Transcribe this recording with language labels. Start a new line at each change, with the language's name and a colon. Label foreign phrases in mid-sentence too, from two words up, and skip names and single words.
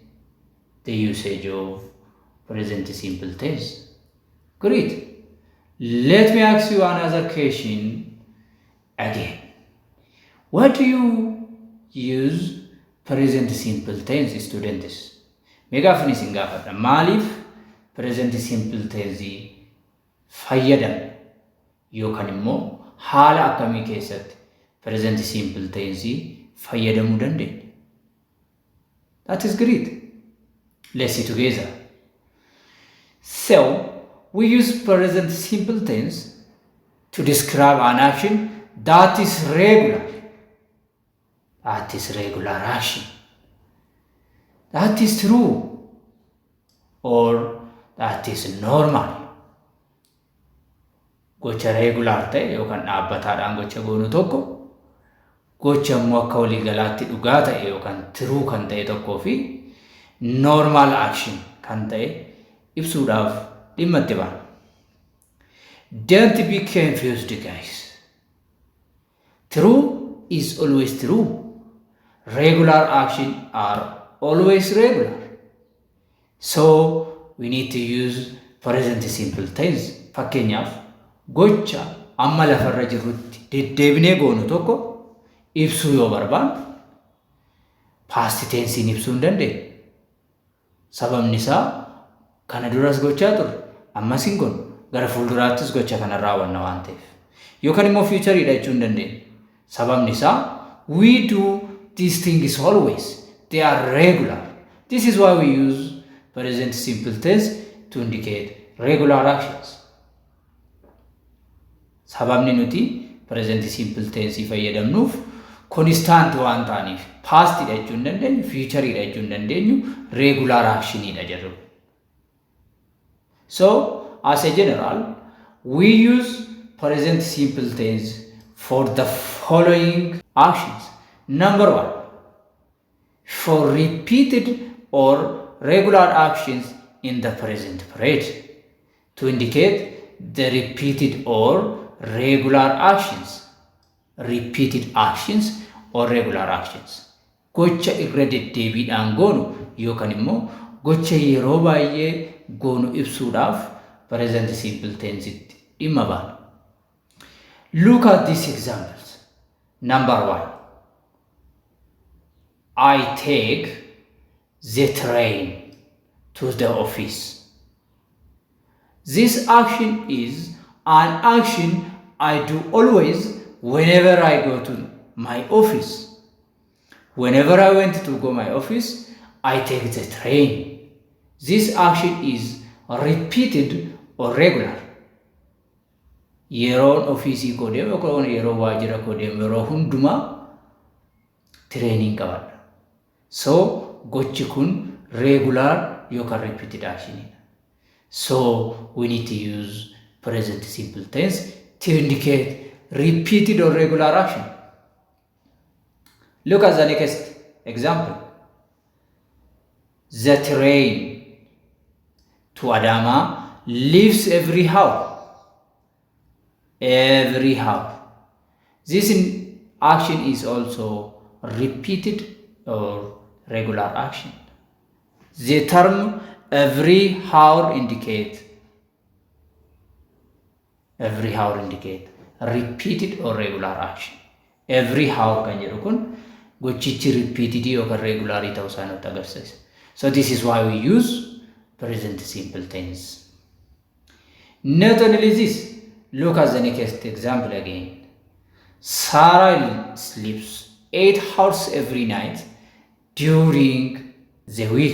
English: Great. Let me ask you another question again. What do you use present simple tense, students?
Oromo: Megaphone singafada. Malif
English: present simple tense
Oromo: fayyadam yookaan immoo haala akkamii keessatti
English: present simple tense
Oromo: fayyadamuu dandeenya?
English: That is great. Let's see together. So we use present simple tense to describe an action that is regular. That is regular action. That is true. Or that is normal.
Oromo: Gocha regular ta'e yookaan dhaabbataadhaan gocha goonu tokko, gocha immoo akka waliigalaatti dhugaa ta'e yookaan true kan ta'e tokkoo fi
English: normal action
Oromo: kan ta'e ibsuudhaaf dhimma itti baana.
English: Don't be confused, guys. True is always true. Regular action are always regular. So we need to use present simple tense.
Oromo: Fakkeenyaaf gocha amma lafarra jirrutti deddeebinee goonu tokko ibsuu yoo barbaanne
English: past tense
Oromo: ibsuu hin dandeenyu. Sababni isaa kana duras gochaa turre ammas hin goonu gara fuulduraattis gocha kana raawwanna waan ta'eef. Yookaan immoo future dha jechuu hin dandeenyu. Sababni isaa
English: we do these things always. They are regular. This is why we use present simple tense to indicate regular actions.
Oromo: Sababni nuti
English: present simple tense
Oromo: fayyadamnuuf constant waan ta'aniif past dha jechuu hin dandeenyu, future dha jechuu hin dandeenyu,
English: regular action
Oromo: dha jedhu.
English: So as a general, we use present simple tense for the following actions. Number 1, for repeated or regular actions in the present period to indicate the repeated or regular actions. Repeated actions or regular actions.
Oromo: Gocha irra deddeebiidhaan goonu yookaan immoo gocha yeroo baay'ee goonu ibsuudhaaf
English: present simple tense
Oromo: itti dhimma baana.
English: Look at these examples. Number 1, I take the train to the office. This action is an action I do always whenever I go to my office. Whenever I went to go my office, I take the train. This action is repeated or regular.
Oromo: Yeroon offiisii koo deemu yookaan yeroo waajjira koo deemu yeroo hundumaa training qabadha. So gochi kun regular yookaan
English: repeated action. So we need to use present simple tense to indicate repeated or regular action. Look at the next example. The train to Adama leaves every hour. Every hour. This action is also repeated or regular action. The term every hour indicate repeated or regular action. Every hour
Oromo: kan jedhu kun gochichi repeated yookaan regular ta'uu isaa nutti agarsiisa.
English: So this is why we use present simple tense. Not only this, look at the next example again. Sarah sleeps 8 hours every night during the week.